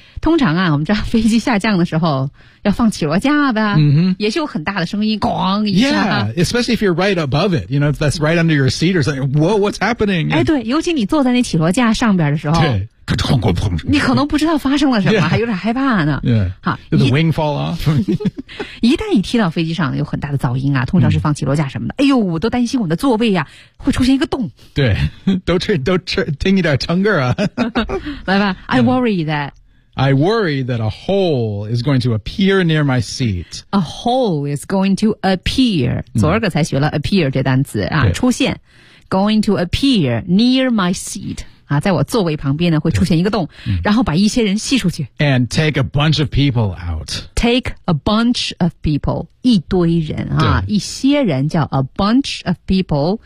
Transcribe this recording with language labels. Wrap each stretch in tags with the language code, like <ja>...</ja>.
<zh>通常啊，我们知道飞机下降的时候要放起落架吧，也是有很大的声音，咣一下。</zh> <en>Yeah, especially if you're right above it, you know, that's right under your seat or something. Whoa, what's happening?</en> <zh>哎，对，尤其你坐在那起落架上边的时候。对。你可能不知道发生了什么、还有点害怕呢。</zh> <en>Yeah.</en> <zh>好</zh> <en>Did the wing fall off?</en> <zh>一旦一踢到飞机上有很大的噪音啊，通常是放起落架什么的。哎呦，我都担心我的座位啊会出现一个洞。对，都吃听一点唱歌啊。来吧</zh> <en>,I worry that. I worry that a hole is going to appear near my seat. A hole is going to appear.</en> <zh>昨儿个才学了 appear 这单词啊，出现。</zh> <en>Going to appear near my seat.</en> <zh>啊，在我座位旁边呢，会出现一个洞，然后把一些人吸出去。</zh> <en>And take a bunch of people out. Take a bunch of people,</en> <zh>一堆人啊，一些人叫</zh> <en>a bunch of people</en>